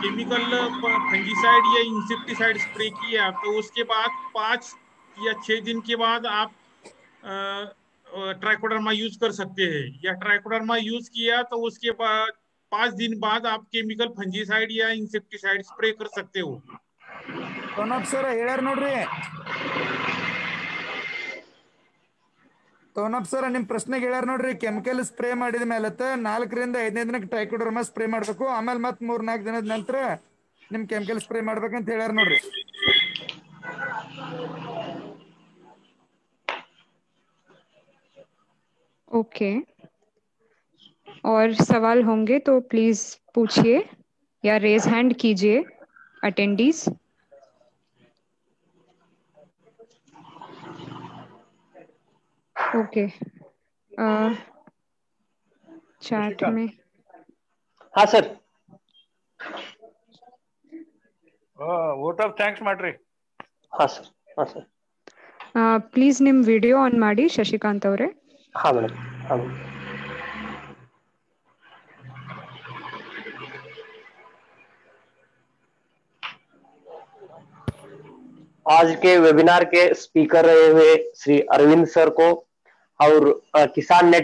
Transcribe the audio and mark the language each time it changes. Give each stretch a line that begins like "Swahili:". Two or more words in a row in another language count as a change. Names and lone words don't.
English: chemical fungicide
Hindi: या
English: insecticide spray
Hindi: किया तो उसके बाद 5 या 6 दिन के बाद आप
English: trichoderma use
Hindi: कर सकते हैं, या
English: trichoderma use
Hindi: किया तो उसके बाद 5 दिन बाद आप
English: chemical fungicide
Hindi: या
English: insecticide spray
Hindi: कर सकते हो।
Kannada: ತೋನಪ್ ಸರ್ ಹೇಳ್ಯಾರ ನೋಡ್ರಿ, ತೋನಪ್ ಸರ್ ನಿಮ್ ಪ್ರಶ್ನೆಗೆ ಹೇಳ್ಯಾರ ನೋಡ್ರಿ,
English: chemical spray
Kannada: ಮಾಡಿದ ಮೇಲೆ 4 ರಿಂದ 5ನೇ ದಿನಕ್ಕೆ
English: trichoderma spray
Kannada: ಮಾಡ್ಬೇಕು, ಆಮೇಲೆ ಮತ್ 3-4 ದಿನದ ನಂತರ ನಿಮ್
English: chemical spray
Kannada: ಮಾಡ್ಬೇಕಂತ ಹೇಳ್ಯಾರ ನೋಡ್ರಿ।
Hindi: ओके, और सवाल होंगे तो प्लीज पूछिए या
English: raise hand
Hindi: कीजिए अटेंडीज। ओके, चैट में हाँ सर।
English: vote of thanks ಮಾಡ್ರಿ।
Hindi: हाँ सर, हाँ सर।
Kannada: ಪ್ಲೀಸ್ ನಿಮ್
English: video on
Kannada: ಮಾಡಿ ಶಶಿಕಾಂತ್ ಅವರೇ।
Hindi: हाँ मैडम, हाँ मैडम। आज के वेबिनार के स्पीकर रहे हुए श्री अरविंद सर को और किसान नेट